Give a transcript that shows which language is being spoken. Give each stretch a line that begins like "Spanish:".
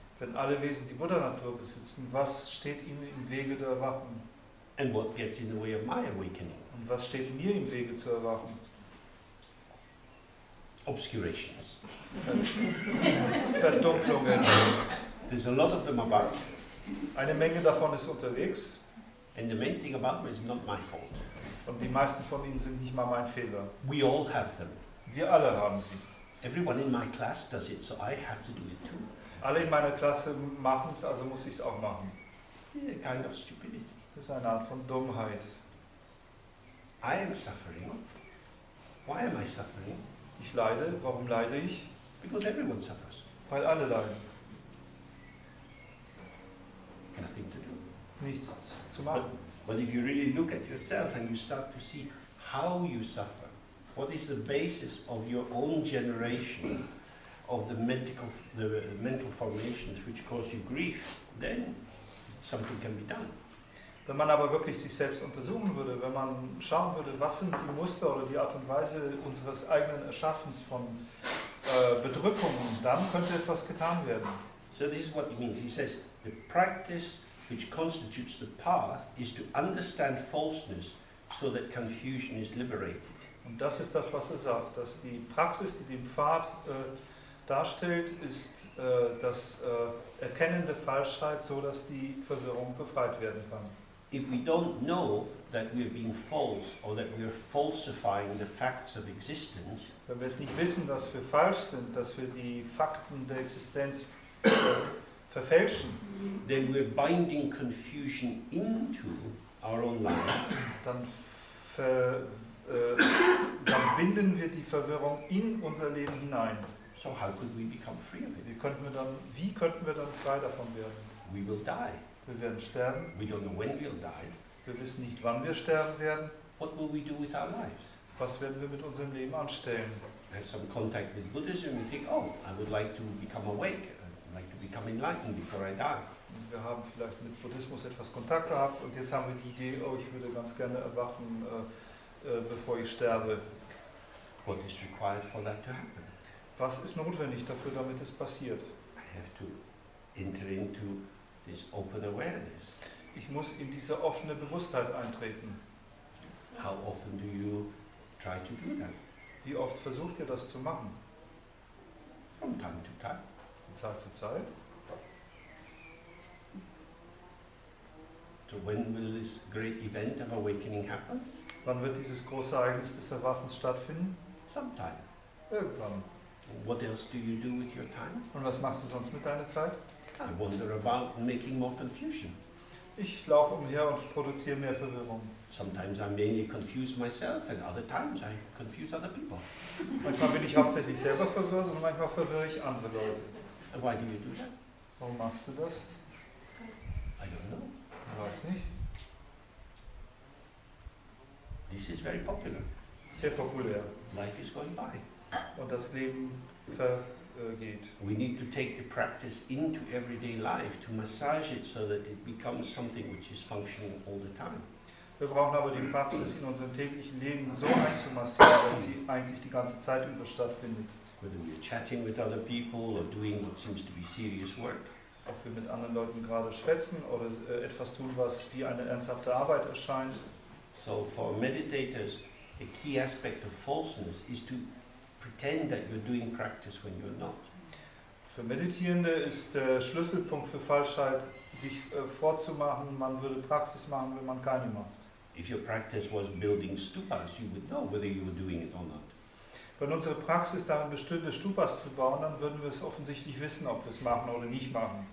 German: Wenn alle Wesen die Buddha-Natur besitzen, was steht ihnen im Wege der Erwachen?
English: And what gets in the way of my awakening?
German: Und was steht mir im Wege zu erwachen?
English: Obscurations.
German: Verdunklungen.
English: There's a lot of them about,
German: Eine Menge davon ist unterwegs
English: and the main thing about them is not my fault.
German: und die meisten von ihnen sind nicht mal mein Fehler.
English: We all have them.
German: Wir alle haben sie.
English: Everyone in my class does it, so I have to do it too.
German: Alle in meiner Klasse machen es, also muss ich es auch machen.
English: It's a kind of stupidity.
German: Das ist eine Art von Dummheit.
English: I am suffering. Why am I suffering?
German: Ich leide. Warum leide ich?
English: Because everyone suffers.
German: Weil alle leiden.
English: Nothing to do.
German: Nichts zu machen.
English: But if you really look at yourself and you start to see how you suffer, what is the basis of your own generation of the mental formations which cause you grief, then something can be done.
German: Wenn man aber wirklich sich selbst untersuchen würde, wenn man schauen würde, was sind die Muster oder die Art und Weise unseres eigenen Erschaffens von Bedrückungen, dann könnte etwas getan werden.
English: So this is what he means. He says, the practice which constitutes the path is to understand falseness so that confusion is liberated.
German: Und das ist das, was er sagt, dass die Praxis, die den Pfad darstellt, ist das Erkennen der Falschheit, so dass die Verwirrung befreit werden kann.
English: If we don't know that we are being false or that we are falsifying the facts of existence,
German: Wenn wir es nicht wissen, dass wir falsch sind, dass wir die Fakten der Existenz verfälschen,
English: then we're binding confusion into our own life.
German: dann binden wir die Verwirrung in unser Leben hinein.
English: So how could we become free of it?
German: Wie könnten wir dann frei davon werden?
English: We will die.
German: Wir werden sterben.
English: We don't know when we'll die.
German: Wir wissen nicht, wann wir sterben werden.
English: What will we do with our lives?
German: Was werden wir mit unserem Leben anstellen?
English: Have some contact with Buddhism and think, oh, I would like to become awake. I'd like to become enlightened before I die.
German: Wir haben vielleicht mit Buddhismus etwas Kontakt gehabt und jetzt haben wir die Idee, oh, ich würde ganz gerne erwachen, bevor ich sterbe.
English: What is required for that to happen?
German: Was ist notwendig dafür, damit es passiert?
English: I have to enter into this open awareness.
German: Ich muss in diese offene Bewusstheit eintreten.
English: How often do you try to do that?
German: Wie oft versucht ihr das zu machen?
English: From time to time.
German: Von Zeit zu Zeit?
English: So when will this great event of awakening happen?
German: Wann wird dieses große Ereignis des Erwachens stattfinden?
English: Sometime.
German: Irgendwann.
English: What else do you do with your time?
German: Und was machst du sonst mit deiner Zeit?
English: I wander about making more confusion.
German: Ich laufe umher und produziere mehr Verwirrung.
English: Sometimes I mainly confuse myself and other times I confuse other people.
German: Manchmal bin ich hauptsächlich selber verwirrt und manchmal verwirre ich andere Leute.
English: And why do you do that?
German: Warum machst du das?
English: I don't know.
German: Ich weiß nicht.
English: This is very popular.
German: Sehr populär.
English: Life is going by.
German: Und das Leben vergeht.
English: We need to take the practice into everyday life to massage it so that it becomes something which is functioning all the time.
German: Wir brauchen aber die Praxis in unserem täglichen Leben so einzumassieren, dass sie eigentlich die ganze Zeit über stattfindet.
English: Whether we are chatting with other people or doing what seems to be serious work.
German: Ob wir mit anderen Leuten gerade schwätzen oder etwas tun, was wie eine ernsthafte Arbeit erscheint.
English: So for meditators, a key aspect of falseness is to pretend that you're doing practice when you're not.
German: Für Meditierende ist der Schlüsselpunkt für Falschheit, sich vorzumachen, man würde Praxis machen, wenn man keine macht.
English: If your practice was building stupas, you would know whether you were doing it or not.
German: Wenn unsere Praxis darin bestünde, Stupas zu bauen, dann würden wir es offensichtlich wissen, ob wir es machen oder nicht machen.